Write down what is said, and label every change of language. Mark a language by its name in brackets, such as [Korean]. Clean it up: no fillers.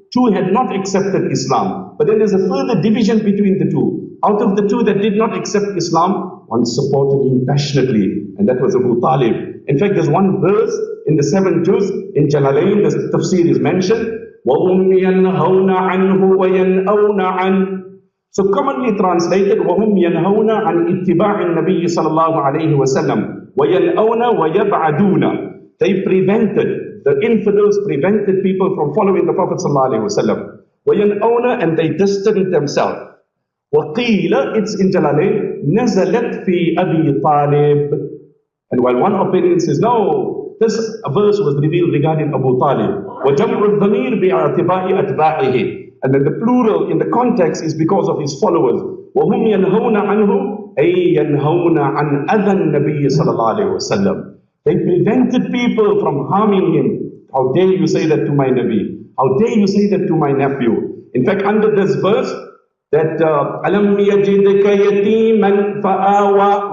[English] 2 had not accepted Islam. But then there's a further division between the 2. Out of the 2 that did not accept Islam, one supported him passionately, and that was Abu Talib. In fact, there's one verse in the 7 juz in Jalalain, the tafsir is mentioned, [Arabic] وَهُمْ يَنْهَوْنَ عَنْهُ وَيَنْأَوْنَ عَنْهُ. [English] So commonly translated, [Arabic] وَهُمْ يَنْهَوْنَ عَنْ اتِّبَاعِ النَّبِيِّ صَلَى اللَّهُ عَلَيْهِ وَسَلَّمَ وَيَنْأَوْنَ وَيَبْعَدُونَ. [English] They prevented, the infidels prevented people from following the Prophet ﷺ. [Arabic] وَيَنْأَوْنَ, [English] and they distanced themselves. [Arabic] وَقِيلَ, [English] it's in Jalalain, [Arabic] نَزَلَتْ فِي أَبِي طَالِبٍ. [English] And while one opinion says, no, this verse was revealed regarding Abu Talib. [Arabic] وَجَمْعُ الضَّمِيرِ بِاعْتِبَاءِ أَتْبَاعِهِ. [English] And then the plural in the context is because of his followers. [Arabic] وَهُمْ يَنْهَوْنَ عَنْهُ أَيْ يَنْهَوْنَ عَنْ أَذَى النَّبِيِّ صَلَى اللَّهُ عَلَيْهِ وَسَلَّمَ. [English] They prevented people from harming him. How dare you say that to my Nabi? How dare you say that to my nephew? In fact, under this verse, that [Arabic] أَلَمْ يَجِدْكَ يَتِيمًا فَآوَى.